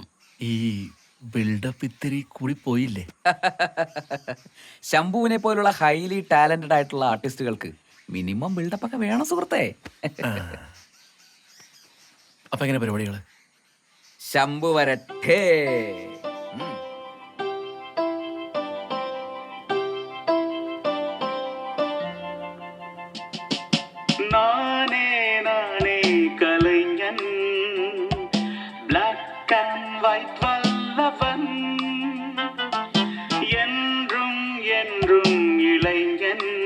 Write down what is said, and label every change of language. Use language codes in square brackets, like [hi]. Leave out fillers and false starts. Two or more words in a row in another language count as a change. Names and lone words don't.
[ml] ഈ ബിൽഡപ്പ് ഇത്തിരി കൂടി പോയില്ലേ? ശംഭുവിനെ പോലുള്ള ഹൈലി ടാലന്റഡ് ആയിട്ടുള്ള ആർട്ടിസ്റ്റുകൾക്ക് മിനിമം ബിൽഡപ്പ് ഒക്കെ വേണം സുഹൃത്തേ. അപ്പൊ എങ്ങനെ പരിപാടികള്? ശംഭു വരട്ടെ. [ta] கலைஞன் [en] black and white [ta] வல்லவன் என்றும் என்றும் இளைஞன்